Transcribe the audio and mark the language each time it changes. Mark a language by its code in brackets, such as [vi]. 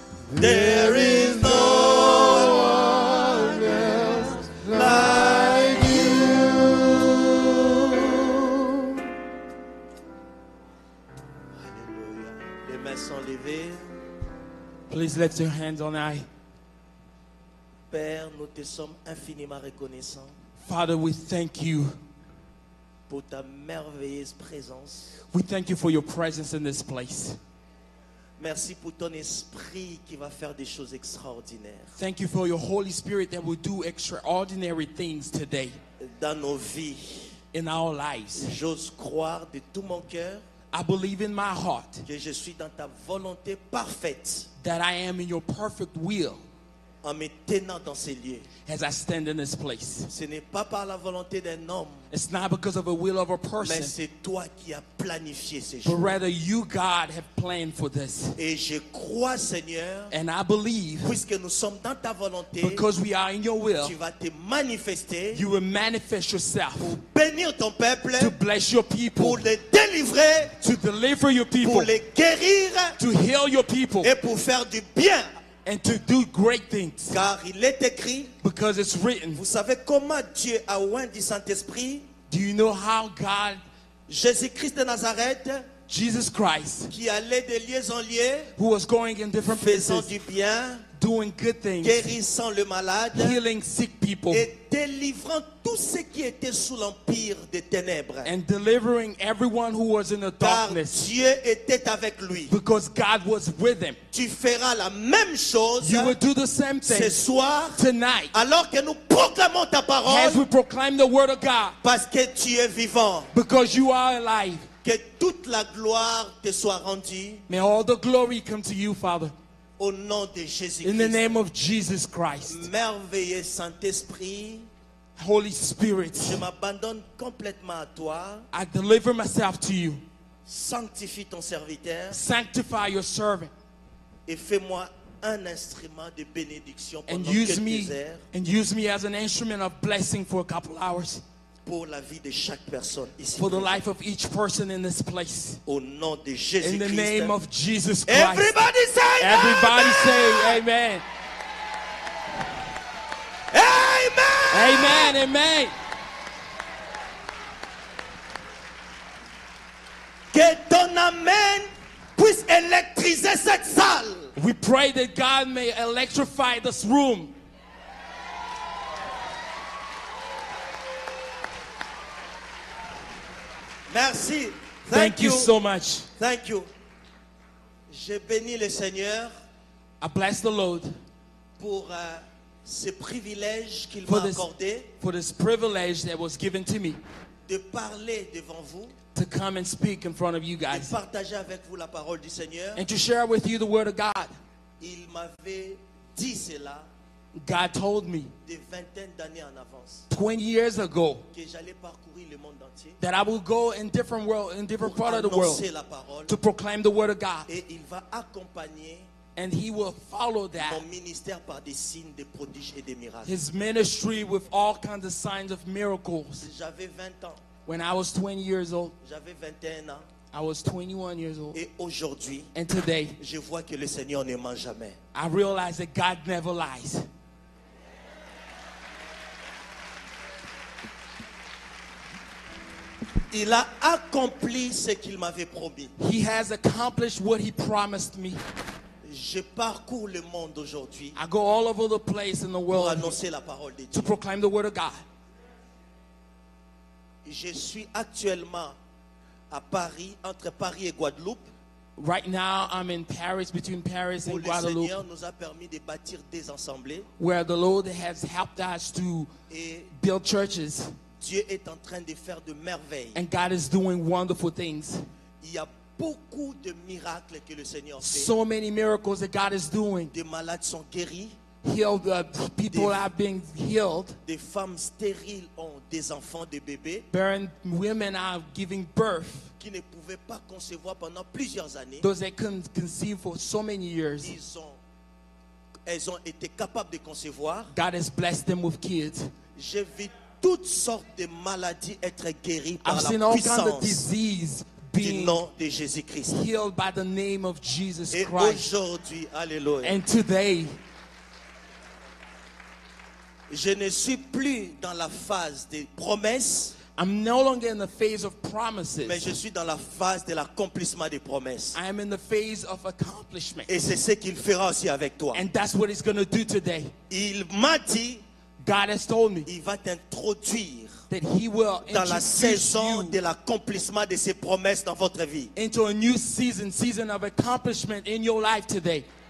[en] There is no one else like you. [fr] Alléluia. Les mains sont levées. [en] Please lift your hands on high. [fr] Père, nous te sommes infiniment reconnaissants [en] Father, we thank you. [fr] pour ta merveilleuse présence. [en] We thank you for your presence in this place. [fr] Merci pour ton esprit qui va faire des choses extraordinaires [en] Thank you for your Holy Spirit that will do extraordinary things today [fr] dans nos vies. [en] in our lives. [fr] J'ose croire de tout mon cœur [en] I believe in my heart [fr] que je suis dans ta volonté parfaite [en] that I am in your perfect will [fr] en me tenant dans ces lieux. [en] as I stand in this place. [fr] Ce n'est pas par la volonté d'un homme, [en] It's not because of a will of a [fr] mais [en] person, [fr] c'est toi qui as planifié ces [en] but [fr] jours. [en] rather you, God, have planned for this. [fr] Et je crois, Seigneur, [en] And I believe [fr] puisque nous sommes dans ta volonté, [en] because we are in your will, [fr] tu vas te manifester [en] you will manifest yourself [fr] pour bénir ton peuple, [en] to bless your people, [fr] pour les délivrer, [en] to deliver your people, [fr] pour les guérir [en] to heal your people, [fr] et pour faire du bien. [en] and to do great things. [fr] Car il est écrit, [en] Because it's written. [fr] vous savez comment Dieu a oint du Saint-Esprit? [en] Do you know how God, [fr] Jésus-Christ de Nazareth, [en] Jesus Christ, [fr] qui allait de lieu en lieu, [en] who was going in different [fr] faisant [en] places, [fr] du bien, [en] doing good things, [fr] guérissant le malade [en] healing sick people, [fr] et délivrant tous ceux qui étaient sous l'empire des ténèbres. [en] and delivering everyone who was in the [fr] Car [en] darkness, [fr] Dieu était avec lui. [en] because God was with him. [fr] Tu feras la même chose [en] You will do the same [fr] ce [en] thing [fr] soir, [en] tonight [fr] alors que nous proclamons ta [en] as [fr] parole, [en] we proclaim the word of God, [fr] parce que tu es vivant. [en] because you are alive. [fr] Que toute la gloire te soit rendue [en] May all the glory come to you, Father, [fr] au nom de [en] in the [fr] Jésus-Christ. [en] name of Jesus Christ. [fr] Merveilleux Saint-Esprit, [en] Holy Spirit, [fr] je m'abandonne complètement à toi. [en] I deliver myself to you. [fr] Sanctifie ton serviteur [en] Sanctify your servant [fr] et fais-moi un instrument de bénédiction [en] and [fr] pendant [en] use [fr] quelques heures [en] me as an instrument of blessing for a couple hours [fr] pour la vie de chaque personne ici. [en] for the life of each person in this place. [fr] Au nom de [en] In the name [fr] Jésus-Christ. [en] of Jesus Christ. Everybody say Everybody amen. say amen. Amen. Amen. Amen. [fr] Que ton amen puisse électriser cette salle. [en] We pray that God may electrify this room. [fr] Merci. [en] Thank you so much. Thank you. [fr] J'ai béni le Seigneur [en] I bless the Lord [fr] pour ce privilège qu'il [en] for [fr] m'a [en] this, [fr] accordé [en] for this privilege that was given to me [fr] de parler devant vous, [en] to come and speak in front of you [fr] de [en] guys [fr] partager avec vous la parole du Seigneur. [en] and to share with you the word of God. [fr] Il m'avait dit cela [en] God told me [fr] des vingtaines d'années en avance [en] 20 years ago [fr] que j'allais parcourir le monde entier [en] that I will go in different [fr] pour [en] part of the world [fr] annoncer la parole [en] to proclaim the word of God, [fr] et il va accompagner [en] and he will follow that [fr] mon ministère par des signes, des prodiges et des miracles. [en] his ministry with all kinds of signs of miracles. [fr] J'avais 20 ans, [en] When I was 20 years old, [fr] j'avais 21 ans [en] I was 21 years old, [fr] et aujourd'hui, [en] and today [fr] je vois que le Seigneur ne ment jamais. [en] I realize that God never lies. [fr] Il a accompli ce qu'il m'avait promis. [en] He has accomplished what he promised me. [fr] Je parcours le monde aujourd'hui [en] I go all over the place in the [fr] pour [en] world [fr] annoncer la parole de [en] to [fr] Dieu. [en] proclaim the word of God. [fr] Je suis actuellement à Paris, entre Paris et Guadeloupe, [en] Right now, I'm in Paris, between Paris [fr] où [en] and [fr] le [en] Guadeloupe, [fr] Seigneur nous a permis de bâtir des assemblées [en] where the Lord has helped us to [fr] et [en] build churches, [fr] Dieu est en train de faire de merveilles. [en] and God is doing wonderful things. [fr] Il y a beaucoup de miracles que le Seigneur fait. [en] So many miracles that God is doing. [fr] Des malades sont guéris, [en] Healed, people are being healed. [fr] des femmes stériles ont des enfants, des bébés [en] Barren women are giving birth. [fr] qui ne pouvaient pas concevoir pendant plusieurs années. [en] Those that couldn't conceive for so many years, [fr] Elles ont été capables de concevoir. [en] God has blessed them with kids. [fr] J'ai vu toutes sortes de maladies être guéries par [en] I've [fr] la [en] seen all kinds of disease [fr] du [en] being [fr] nom de Jésus-Christ. [en] healed by the name of Jesus [fr] Et [en] Christ. [fr] aujourd'hui, alléluia, [en] And today, [fr] je ne suis plus dans la phase des promesses, [en] I'm no longer in the phase of [fr] mais [en] promises. [fr] je suis dans la phase de l'accomplissement des promesses. [en] I am in the phase of accomplishment. [fr] Et c'est ce qu'il fera aussi avec toi. [en] And that's what he's going to do today. [fr] Il m'a dit, [en] God has told me [fr] il va t'introduire [en] that he will [fr] dans la [en] introduce [fr] saison [en] you [fr] de l'accomplissement de ses promesses dans votre vie. [en] into a new season of accomplishment in your life today.